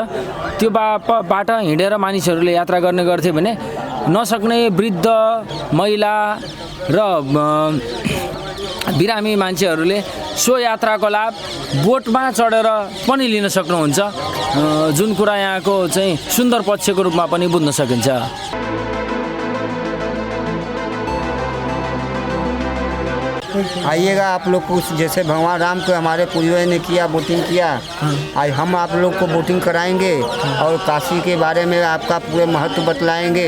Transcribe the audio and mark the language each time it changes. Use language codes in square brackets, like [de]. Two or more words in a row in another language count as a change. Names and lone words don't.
[ne] त्यो बाट हिँडेर मानिसहरूले यात्रा गर्ने गर्थे भने नसक्ने वृद्ध महिला र बिरामी मान्छेहरूले सो यात्राको लाभ बोटमा चढेर पनि लिन सक्नुहुन्छ, जुन कुरा यहाँको चाहिँ सुन्दर पक्षको रूपमा पनि बुझ्न सकिन्छ। [hi] आइएगा आप लोग कुछ, जैसे भगवान राम को हमारे पूर्वज ने किया, बोटिंग किया, आज हम आप लोग को बोटिंग कराएंगे और काशी के बारे में आपका पूरे महत्व बतलाएंगे।